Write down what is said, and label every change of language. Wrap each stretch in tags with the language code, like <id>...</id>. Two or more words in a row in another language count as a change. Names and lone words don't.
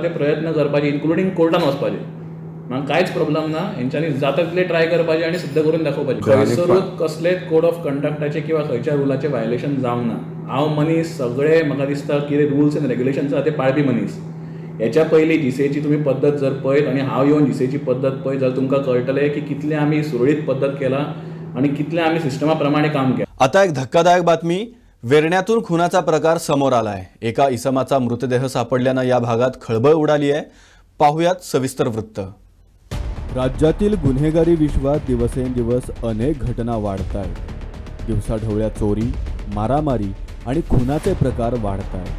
<kok>ते प्रयत्न करपाचे इन्क्लुडींग कोर्टान वचपाचे म्हाका कांयच प्रॉब्लेम ना हेंच्यांनी जाता तितले ट्राय करपाचे आनी सिद्ध करून दाखोवपाचे खंयसरूच कसलेच</kok> <en>code of conductache</en> <kok>किंवा खंयच्या रुलाचे वायोलेशन जावंक ना हांव मनीस सगळे म्हाका दिसता कितें</kok> <en>rules and regulations</en> <kok>आसा ते पाळपी मनीस हेच्या पयलीं जीसीएची तुमी पद्दत जर पळयत आनी हांव येवन जीसीएची पद्दत पळयत जाल्यार तुमकां कळटलें की कितलें आमी सुरळीत पद्दत केला आनी कितलें आमी सिस्टमा प्रमाणे काम केलां.</kok> <mr>आता एक धक्कादायक बातमी वेर्ण्यातून खुनाचा प्रकार समोर आलाय एका इसमाचा मृतदेह सापडल्यानं या भागात खळबळ उडाली आहे पाहुयात सविस्तर वृत्त. राज्यातील गुन्हेगारी विश्वात दिवसेंदिवस अनेक घटना वाढत आहेत दिवसाढवळ्या चोरी मारामारी आणि खुनाचे प्रकार वाढत आहेत.</mr>